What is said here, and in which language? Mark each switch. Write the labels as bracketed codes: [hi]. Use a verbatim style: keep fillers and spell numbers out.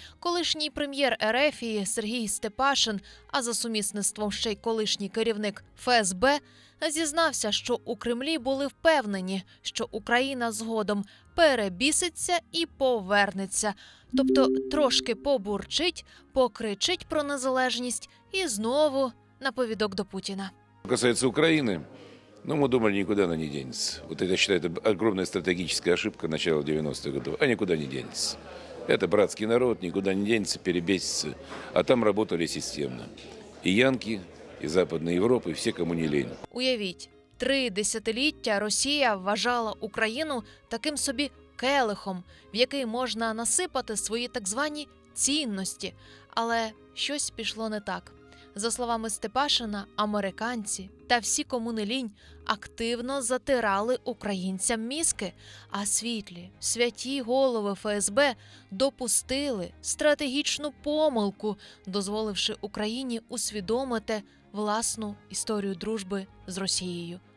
[uk] Колишній прем'єр Ерефії Сергій Степашин, а за сумісництвом ще й колишній керівник еф ес бе, зізнався, що у Кремлі були впевнені, що Україна згодом перебіситься і повернеться. Тобто трошки побурчить, покричить про незалежність і знову на повідок до Путіна. Що стосується України, [ru] но мы думали, никуда она не денется. Вот это, я считаю, это огромная стратегическая ошибка начала девяностых годов. А никуда не денется. Это братский народ, никуда не денется, перебесится. А там работали системно. И янки, и Западная Европа, и все, кому не лень. [uk] Уявіть, три десятиліття Росія вважала Україну таким собі келихом, в який можна насипати свої так звані цінності. Але щось пішло не так. За словами Степашина, американці та всі, кому не лінь, активно затирали українцям мізки, а світлі, святі голови еф ес бе допустили стратегічну помилку, дозволивши Україні усвідомити власну історію дружби з Росією.